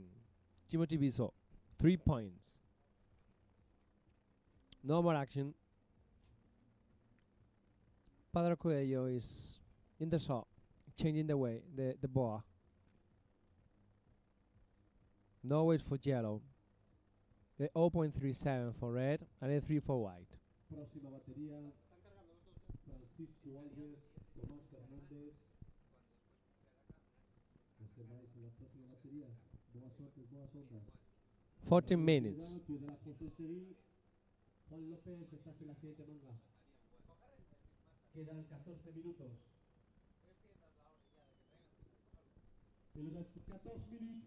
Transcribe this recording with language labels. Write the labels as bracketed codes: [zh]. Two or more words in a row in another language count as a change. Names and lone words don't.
[en] Timothy Biso, 3 points. No more action. Padre Coelho is in the saw, changing the way, the boa. No wait for yellow. A 0.37 for red and a 3 for white. [es] Próxima batería, Francisco Alves, Tomás Fernández. Reserváis en la próxima batería. [pt] Boas sortes, boas ondas. [en] 14 minutes. [es] Juan López, estás en la siguiente manga. Quedan 14 minutos. [fr] Il reste 14 minutes.